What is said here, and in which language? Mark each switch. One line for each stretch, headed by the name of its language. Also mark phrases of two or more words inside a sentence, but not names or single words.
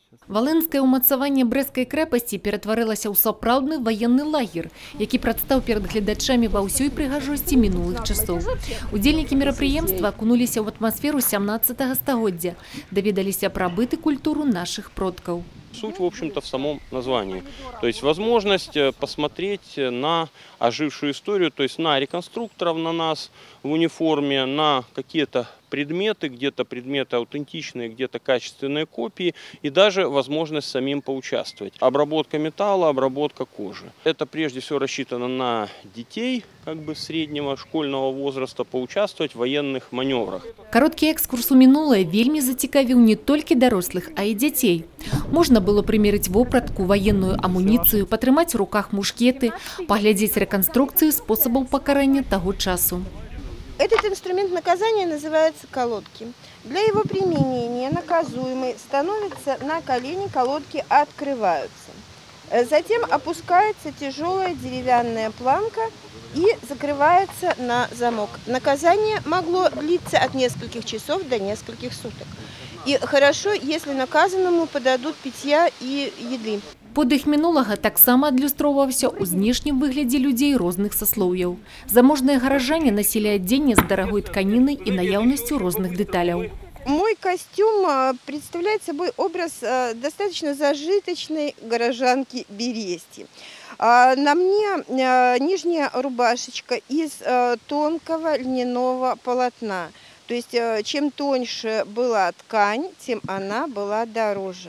Belarusian: Валенскае ўмацаванне брэсцкай крэпасці ператварылася ў сапраўдны ваенны лагер, які прадстаў перад гледачамі ва ўсёй прыгажосці мінулых часоў. Удзельнікі мерапрыемства акунуліся ў атмасферу 17 стагоддзя, даведаліся пра быт і культуру нашых продкаў.
Russian: Суть, в общем-то, в самом названии. То есть возможность посмотреть на ожившую историю, то есть на реконструкторов, на нас в униформе, на какие-то предметы, где-то предметы аутентичные, где-то качественные копии, и даже возможность самим поучаствовать. Обработка металла, обработка кожи. Это прежде всего рассчитано на детей, как бы среднего школьного возраста, поучаствовать в военных маневрах.
Belarusian: Кароткі экскурс у мінулае вельмі зацікавіў не толькі дарослых, а і дзяцей. Можна было прымерыць вопратку, военную амуніцыю, патрымаць у руках мушкеты, паглядзець рэканструкцыю спосабаў пакарання таго часу.
Russian: Этот инструмент наказания называется колодки. Для его применения наказуемый становится на колени, колодки открываются. Затем опускается тяжелая деревянная планка и закрывается на замок. Наказание могло длиться от нескольких часов до нескольких суток. И хорошо, если наказанному подадут питья и еды.
Belarusian: Подых мінулага таксама адлюстроўваўся ў знешнім выглядзе людзей розных саслоўяў. Заможныя гаражане насілі адзенне з дарагой тканінай і наяўнасцю розных дэталяў.
Russian: Мой костюм представляет собой образ достаточно зажиточной горожанки Берестьи. На мне нижняя рубашечка из тонкого льняного полотна. То есть, чем тоньше была ткань, тем она была дороже.